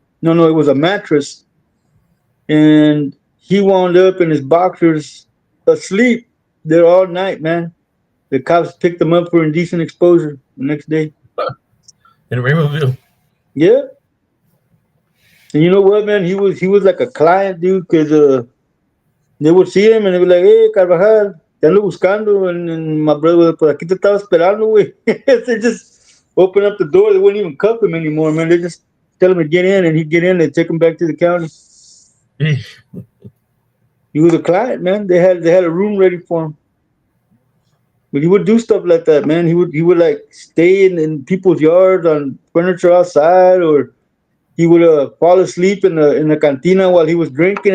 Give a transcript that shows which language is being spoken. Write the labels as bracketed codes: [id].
[en] No, it was a mattress, and he wound up in his boxers asleep there all night, man. The cops picked him up for indecent exposure the next day. in Raymondville. Yeah, and you know what, man? He was like a client, dude, because they would see him and they'd be like, "Hey, Carvajal." [es] te ando buscando, [en] and my brother, [es] pues aquí te estaba esperando, güey. [en] They just open up the door. They wouldn't even cuff him anymore, man. They just tell him to get in, and he'd get in. They take him back to the county. He was a client, man. They had a room ready for him. But he would do stuff like that, man. He would like stay in people's yards on furniture outside, or he would fall asleep in the cantina while he was drinking.